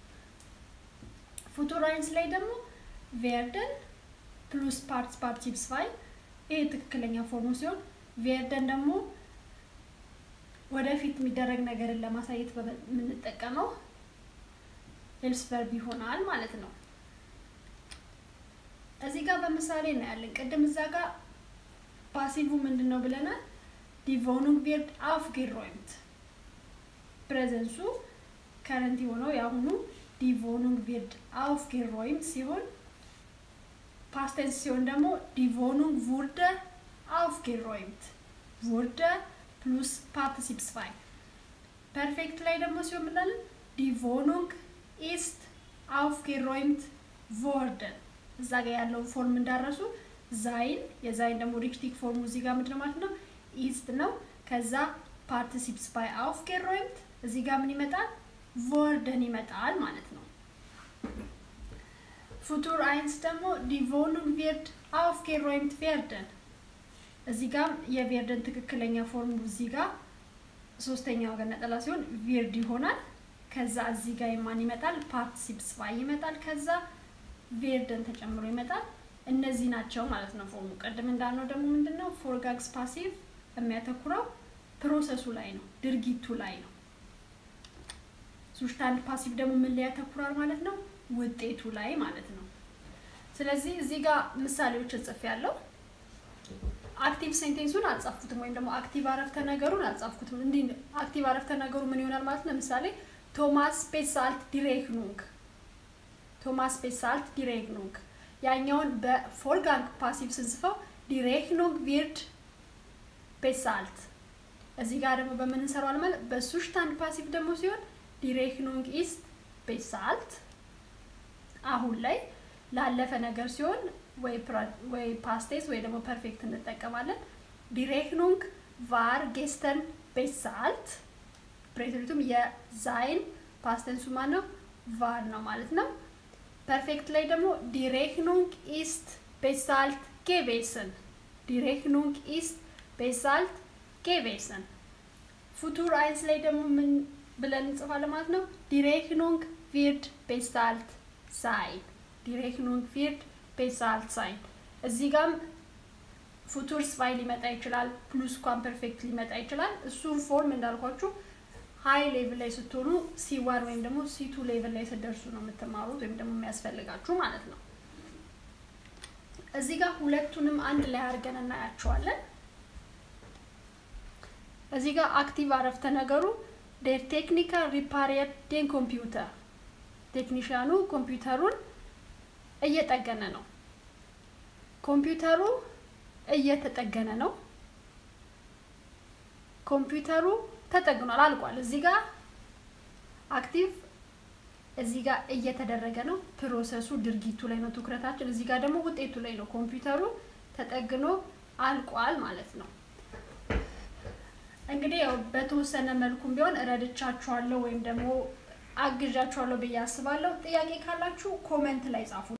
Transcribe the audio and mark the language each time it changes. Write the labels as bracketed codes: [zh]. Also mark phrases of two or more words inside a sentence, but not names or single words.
[am] ፉቱራይንስ ላይ ደግሞ [de] werden plus participes [am] ፋይ ይሄ ትክክለኛ ፎርሙ ሲሆን werden ደግሞ ወደፊት የሚደረግ ነገርን ለማሳየት የምንጠቀመው [en] else verb [am] ይሆናል ማለት ነው እዚህ ጋር በምሳሌ እናያለን ቀደም እዛ ጋር ፓሲቭ ምንድነው ብለናል [de] die Wohnung wird aufgeräumt [am] ፕሬዘንሱ ከረንት ሆኖ ያሁኑ die [de] Wohnung wird aufgeräumt [am] ሲሆን [en] past tense [am] ሲሆን ደግሞ [de] die Wohnung wurde aufgeräumt wurde [en] plus participle 2 perfect [am] ላይ ደግሞ ሲሆን ምንድነው [de] die Wohnung ist aufgeräumt worden [am] እዛ ጋር ያለው ፎርም እንዳረሱ sein የዛይን ደግሞ ሪክቲክ ፎርሙ እዚህ ጋር ምንድነው ማለት ነው ist ነው ከዛ [en] participle 2 [am] aufgeräumt እዚህ ጋር ምን ይመጣል worden ይመጣል ማለት ነው futur 1 ደግሞ [de] die Wohnung wird aufgeräumt werden [am] እዚህ ጋር የቬርደን ትክክለኛ ፎርሙ እዚህ ጋር ሶስተኛው ጋር ነጠላ ሲሆን wird ይሆናል ከዛ እዚህ ጋር ማን ይመጣል [en] participle 2 [am] ይመጣል ከዛ werden ተጨምሮ ይመጣል እነዚህ ናቸው ማለት ነው ፎርሙ ቀደም እንዳልነው ደግሞ ምንድነው [de] forgangs passive [am] የሚያተኩረው ፕሮሰሱ ላይ ነው ድርጊቱ ላይ ነው [de] Zustand Passiv [am] ደግሞ ምን ላይ ያተኩራል ማለት ነው ውጤቱ ላይ ማለት ነው ስለዚህ እዚህ ጋር ምሳሌዎች ጽፌያለሁ አክቲቭ ሴንቴንሱን አጻፍኩትም ወይም ደግሞ አክቲቭ አረፍተ ነገሩን አጻፍኩትም እንዴ አክቲቭ አረፍተ ነገሩ ምን ይሆናል ማለት ነው ለምሳሌ ቶማስ [de] bezahlt die Rechnung [am] ቶማስ [de] bezahlt die Rechnung [am] ያኛውን በፎርጋንግ ፓሲቭ ስንጽፈው [de] die Rechnung wird [am] bezahlt እዚህ ጋር ደግሞ በምን እንሰራዋል ማለት በሱስታንድ ፓሲቭ ደግሞ ሲሆን [de] die Rechnung ist bezahlt [am] አሁን ላይ ላለፈ ነገር ሲሆን ወይ [en] past tense [am] ወይ ደግሞ perfect እንጠቀማለን [de] die Rechnung war gestern bezahlt [am] ፕሬዘንቱም የዛይን [en] past tense [am] ማነው war ነው ማለት ነው perfect ላይ ደግሞ die [de] Rechnung ist bezahlt gewesen die Rechnung ist bezahlt gewesen [am] futur 1 ላይ ደግሞ ምን ብለን እንጽፋለን ማለት ነው [de] die Rechnung wird bezahlt sein die Rechnung wird bezahlt sein [am] እዚህ ጋር futur 2 ሊመጣ ይችላል plus ኳን perfect ሊመጣ ይችላል እሱን ፎርም እንዳልኳችሁ [en] high level [am] ላይ ስትሆኑ C1 ወይም ደግሞ C2 ሌቭል ላይ ስትደርሱ ነው የምትማሩት ወይም ደግሞ የሚያስፈልጋችሁ ማለት ነው እዚህ ጋር ሁለቱንም አንድ ላይ አድርገን እናያቸዋለን እዚህ ጋር አክቲቭ አረፍተ ነገሩ [de] der Techniker repariert den Computer [am] ቴክኒሻኑ ኮምፒውተሩን እየጠገነ ነው ኮምፒውተሩ እየተጠገነ ነው ኮምፒውተሩ ተጠግኗል አልቋል እዚህ ጋር አክቲቭ እዚህ ጋር እየተደረገ ነው ፕሮሰሱ ድርጊቱ ላይ ነው ትኩረታችን እዚህ ጋር ደግሞ ውጤቱ ላይ ነው ኮምፒውተሩ ተጠግኖ አልቋል ማለት ነው እንግዲህ ያው በተወሰነ መልኩም ቢሆን ረድቻችኋለሁ ወይም ደግሞ አግዣችኋለሁ በያስባለሁ ጥያቄ ካላችሁ ኮሜንት ላይ ጻፉ